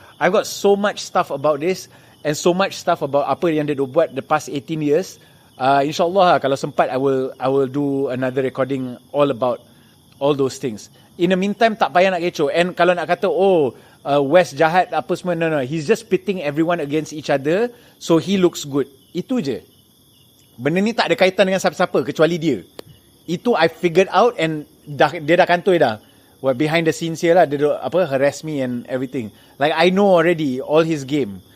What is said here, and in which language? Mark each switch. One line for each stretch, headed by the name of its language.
English: I've got so much stuff about this and so much stuff about apa yang dia buat the past 18 years. InsyaAllah kalau sempat I will do another recording all about all those things. In the meantime, tak payah nak kecoh. And kalau nak kata West jahat apa semua, no, he's just pitting everyone against each other so he looks good.
Malay: Itu je. Benda ni tak ada kaitan dengan siapa-siapa kecuali dia. Itu I figured out and dia dah kantoi dah.
English: Well, behind the scenes here lah, dia harass me and everything. Like I know already all his game.